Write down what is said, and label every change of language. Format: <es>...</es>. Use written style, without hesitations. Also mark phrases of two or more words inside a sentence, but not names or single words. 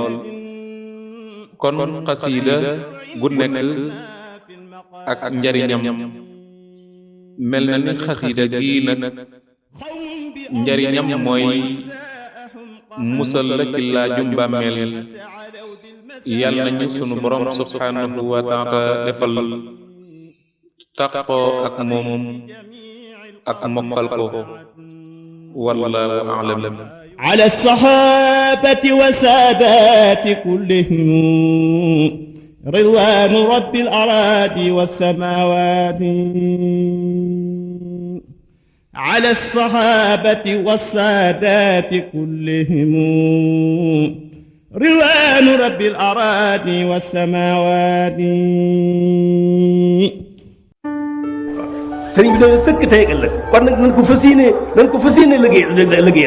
<wo>kon xasiida gu nekk ak njariñam mel na ni xasiida gii nag njariñam mooy musal la ci laajum bàmmeel. yàlla nañu sunu borom</wo> <ar>سبحانه وتعالى</ar> <wo>defal taqoo ak moom ak mokkal ko.</wo> <ar>والله أعلم. على الصحابة وسادات كلهم رضوان رب الأراضي والسماوات. على الصحابة والسادات كلهم رضوان رب الأراضي والسماوات.</ar> <wo>sëriñ bi doon sëkk tey ak ëllëg kon nag nañ ko fas yéene liggéeyal</wo>